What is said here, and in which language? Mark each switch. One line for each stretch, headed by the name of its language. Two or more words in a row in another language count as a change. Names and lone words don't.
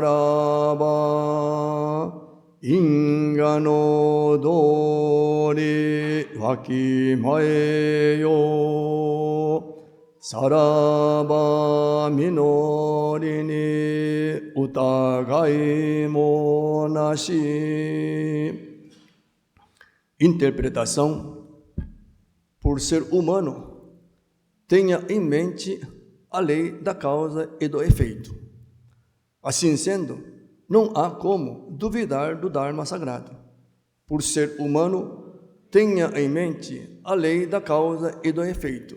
Japanese: ならば因果の道理わきまえよさらば御法に疑いもなし.
Portuguese: Interpretação: por ser humano, tenha em mente a lei da causa e do efeito. Assim sendo, não há como duvidar do Dharma sagrado. Por ser humano, tenha em mente a lei da causa e do efeito.